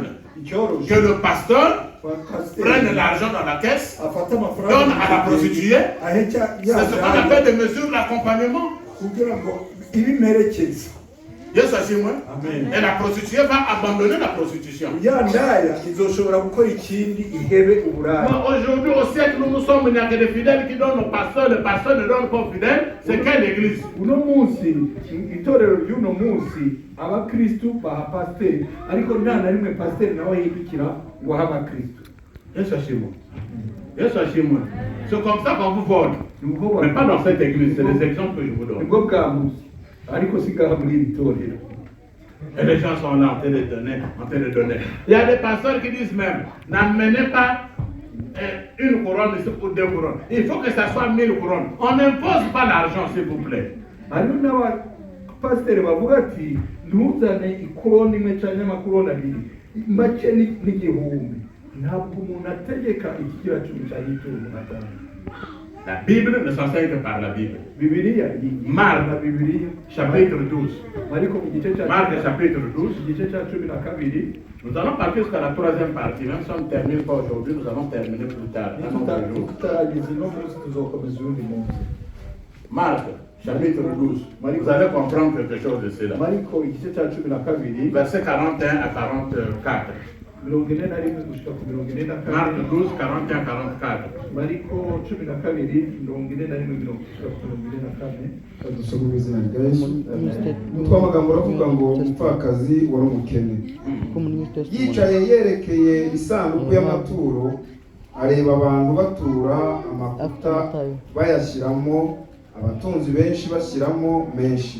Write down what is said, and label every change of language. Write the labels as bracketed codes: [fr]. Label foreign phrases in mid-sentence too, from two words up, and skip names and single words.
[fr] Que le pasteur prenne l'argent dans la caisse, donne à la prostituée. C'est ce qu'on appelle des mesures d'accompagnement. [rw] Yesu ashimwe. [fr] Et la prostituée va abandonner la prostitution. Aujourd'hui au siècle où nous sommes, il n'y a que des fidèles qui donnent aux pasteurs, les pasteurs ne donnent pas aux fidèles. C'est quelle église? [rw] uno munsi itorero ry'uno munsi abakristu baha pasiteri ariko nta na rimwe pasiteri nawe yibikira ngo ahe abakristu. Yesu ashimwe. Yesu ashimwe. [fr] C'est comme ça qu'on vous vole. Mais pas dans cette église, c'est des exemples que je vous donne. [rw] nibwo bwa munsi ariko sigaha muri iri torero. [fr] Et les gens sont là en train de donner, Il y a des pasteurs qui disent même, n'amenez pas une couronne ici ou 2 couronnes. Il faut que ça soit 1000 couronnes. On n'impose pas l'argent, s'il vous plaît. [rw] hariho n'abapasiteri bavuga ati ntuzane ikoroni imwe cyangwa amakoroni abiri make n'igihumbi. ntabwo umuntu ategeka ikigira cumi cyangwa icumi n'atanu. [fr] La Bible ne s'enseigne que par la Bible. Bibiliya Marc chapitre 12. Marc chapitre 12. Nous allons partir jusqu'à la 3e partie. Même si on ne termine pas aujourd'hui, nous allons terminer plus tard. Marc chapitre 12. Vous allez comprendre quelque chose de cela. Verset 41 à 44. Marc 12, 41, 44. [rw] dusoma mu izina rya Yesu. Umutwe w'amagambo uravuga ngo umupfakazi wari umukene yicaye yerekeye isanduku y'amaturo, areba abantu batura amavuta bayashyiramo, abatunzi benshi bashyiramo menshi.